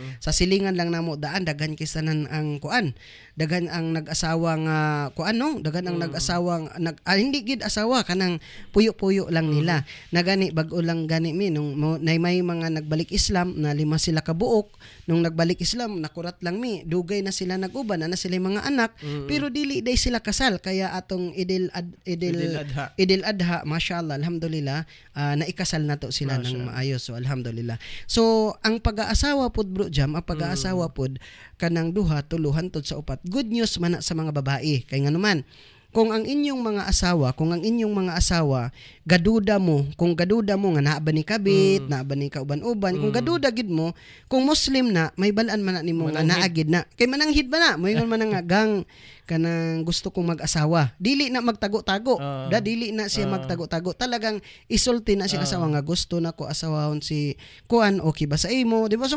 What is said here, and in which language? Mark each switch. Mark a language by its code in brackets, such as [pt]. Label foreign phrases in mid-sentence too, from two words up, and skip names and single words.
[ceb] Sa silingan lang namo balitaan daghan kisanan ang kuan, daghan ang nag-asawa nga kuan no, daghan ang [tl] nag-asawang hindi gid asawa [ceb] kanang puyo-puyo lang nila. Na gani bag-o lang gani mi nung may mga nagbalik Islam na 5 sila ka buok, nung nagbalik Islam nakurat lang mi, dugay na sila nag-uban na sila mga anak, pero dili day sila kasal kaya atong Idil Adha, [ar] mashallah, alhamdulillah, [ceb] naikasal na to sila ng maayos. So alhamdulillah. So ang pag-aasawa pod bro Jam, ang pag-aasawa pod kanang duha tuluhan tod sa upat. [en] Good news [ceb] man na sa mga babae kay nganuman kung ang inyong mga asawa gaduda mo nga naa ba ni kabit, naa ba ni kauban-uban, kung gaduda gid mo, kung Muslim na may balaan man na nimo nga naa gid na kay mananghid ba na moingon man nga gang kanang [tl] gusto kong mag-asawa, [ceb] dili na magtago-tago, dili na siya magtago-tago, talagang isulti na siya asawa nga gusto na ko asawahon si kuan, okay ba sa imo, di ba?